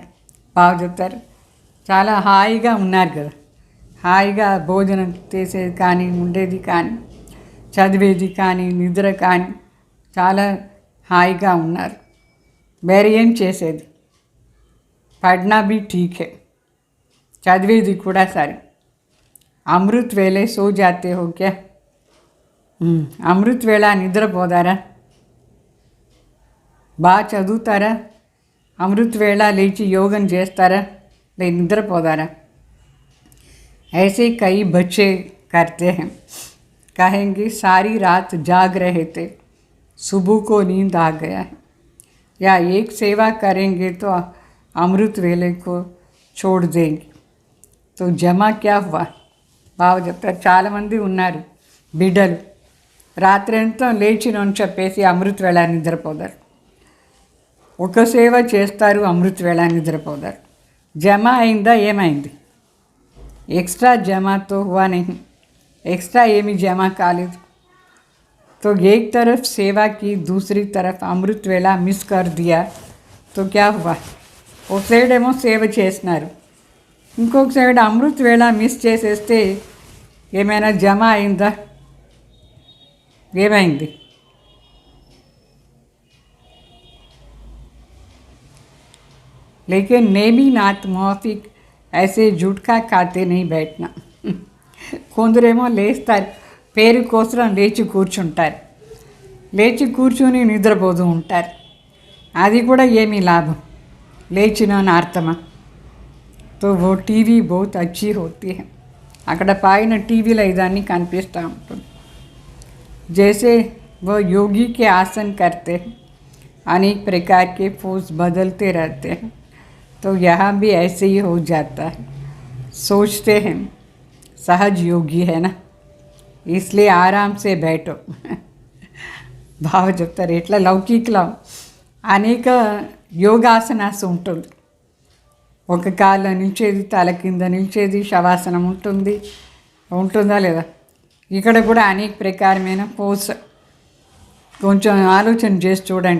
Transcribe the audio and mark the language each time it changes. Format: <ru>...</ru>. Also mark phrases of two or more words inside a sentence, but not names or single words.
<te>బాగా చెప్తారు. చాలా హాయిగా ఉన్నారు కదా, హాయిగా భోజనం చేసేది కానీ, ఉండేది కానీ, చదివేది కానీ, నిద్ర కానీ చాలా హాయిగా ఉన్నారు. వేరే ఏం చేసేది.</te> <hi>పढ़ना भी ठीक है,</hi> <te>చదివేది కూడా సరే.</te> <hi>अमृत वेले सो जाते हो क्या.</hi> <te>అమృత్ వేళ నిద్రపోతారా? బాగా చదువుతారా? అమృత్ వేళ లేచి యోగం చేస్తారా? లే నిద్రపోదారా.</te> <hi>ऐसे कई बच्चे करते हैं. कहेंगे सारी रात जाग रहे थे, सुबह को नींद आ गया है. या एक सेवा करेंगे तो अमृत वेले को छोड़ देंगे. तो जमा क्या हुआ?</hi> <te>బాగా చెప్తారు. చాలామంది ఉన్నారు బిడ్డలు, రాత్రి అంతా లేచినని చెప్పేసి అమృత వేళ నిద్రపోతారు. ఒక సేవ చేస్తారు, అమృత వేళ నిద్రపోతారు. జమా అయిందా? ఏమైంది?</te> <hi>एक्स्ट्रा जमा तो हुआ नहीं.</hi> <te>एक्स्ट्रा ఏమీ జమా కాలేదు.</te> <hi>तो एक तरफ सेवा की, दूसरी तरफ अमृत वेला मिस कर दिया तो क्या हुआ?</hi> <te>ఒక సైడ్ ఏమో సేవ చేసినారు, ఇంకొక సైడ్ అమృత వేళ మిస్ చేసేస్తే ఏమైనా జమ అయిందా? ఏమైంది?</te> <hi>लेकिन नेमी नाथ मौफिक ऐसे जुटका खाते नहीं बैठना.</hi> <te>కొందరేమో లేస్తారు, పేరు కోసం లేచి కూర్చుంటారు, లేచి కూర్చొని నిద్రపోతూ ఉంటారు. అది కూడా ఏమీ లాభం, లేచిన అర్థమా?</te> <hi>तो वो टीवी बहुत अच्छी होती है.</hi> <te>అక్కడ పైన టీవీలో ఇదన్నీ కనిపిస్తూ ఉంటుంది.</te> <hi>जैसे वो योगी के आसन करते हैं, अनेक प्रकार के पोज बदलते रहते हैं, तो यहाँ भी ऐसे ही हो जाता है. सोचते हैं सहज योगी है ना, इसलिए आराम से बैठो.</hi> <te>బాగా చెప్తారు. ఇట్లా లౌకికలో అనేక యోగాసనాస్ ఉంటుంది. ఒక కాళ్ళు నిలిచేది, తల కింద నిలిచేది, శవాసనం ఉంటుందా లేదా? ఇక్కడ కూడా అనేక ప్రకారమైన పోస్. కొంచెం ఆలోచన చేసి చూడండి.</te>